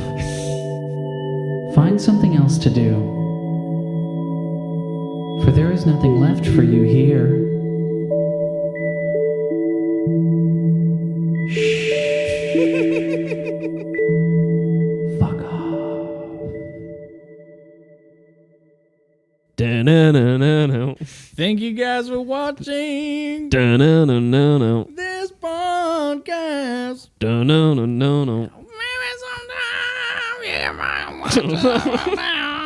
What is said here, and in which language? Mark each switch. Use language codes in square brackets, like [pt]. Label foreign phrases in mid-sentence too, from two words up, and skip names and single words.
[en] Find something else to do. For there is nothing left for you here. Fuck off. Da-na-na-na-na. Thank you guys for watching Da-na-na-na-na. this podcast. Da-na-na-na-na. Maybe sometime you might want to.